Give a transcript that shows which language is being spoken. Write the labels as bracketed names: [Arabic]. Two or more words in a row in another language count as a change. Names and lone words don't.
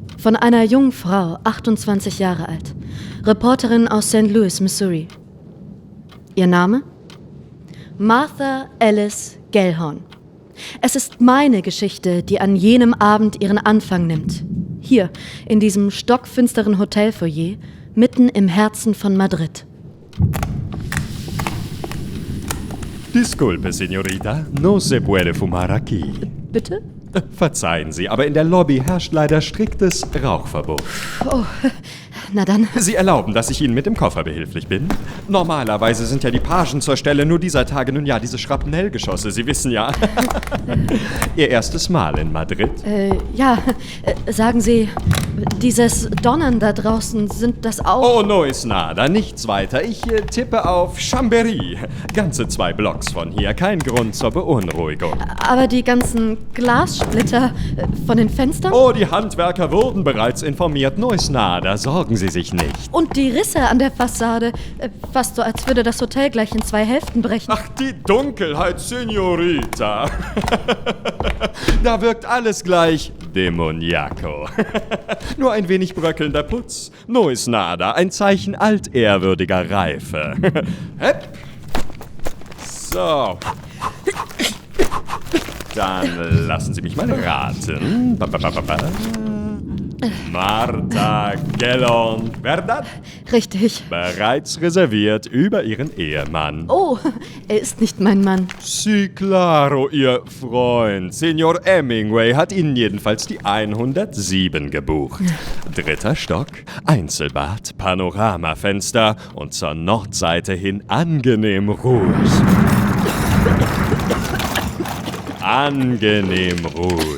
[German] von einer jungen Frau, 28 Jahre alt, Reporterin aus St. Louis, Missouri. Ihr Name? Martha Alice Gellhorn. Es ist meine Geschichte, die an jenem Abend ihren Anfang nimmt. Hier, in diesem stockfinsteren Hotelfoyer, mitten im Herzen von Madrid. [Spanish] Disculpe, Señorita, no se puede fumar aquí. [German] Bitte? Verzeihen Sie, aber in der Lobby herrscht leider striktes Rauchverbot. Oh, na dann. Sie erlauben, dass ich Ihnen mit dem Koffer behilflich bin? Normalerweise sind ja die Pagen zur Stelle, nur dieser Tage nun ja diese Schrapnellgeschosse, Sie wissen ja. Ihr erstes Mal in Madrid? Sagen Sie, dieses Donnern da draußen, sind das auch... [Spanish] Oh, no is nada, [German] nichts weiter. Ich tippe auf Chambéry. Ganze 2 Blocks von hier, kein Grund zur Beunruhigung. Aber die ganzen Glassplitter von den Fenstern? Oh, die Handwerker wurden bereits informiert, [Spanish] no is nada, [German] sorgen Sie sich nicht. Und die Risse an der Fassade, fast so, als würde das Hotel gleich in 2 Hälften brechen. Ach, die Dunkelheit, Señorita. Da wirkt alles gleich demoniaco. Nur ein wenig bröckelnder Putz. [Spanish] No is nada, [German] ein Zeichen altehrwürdiger Reife. Hepp. So. Dann lassen Sie mich mal raten. Martha Gellhorn, verdad? Richtig. Bereits reserviert über Ihren Ehemann. Oh, er ist nicht mein Mann. [Spanish] Sí, claro, [German] Ihr Freund. Senior Hemingway hat Ihnen jedenfalls die 107 gebucht. 3. Stock, Einzelbad, Panoramafenster und zur Nordseite hin angenehm ruhig. Angenehm ruhig.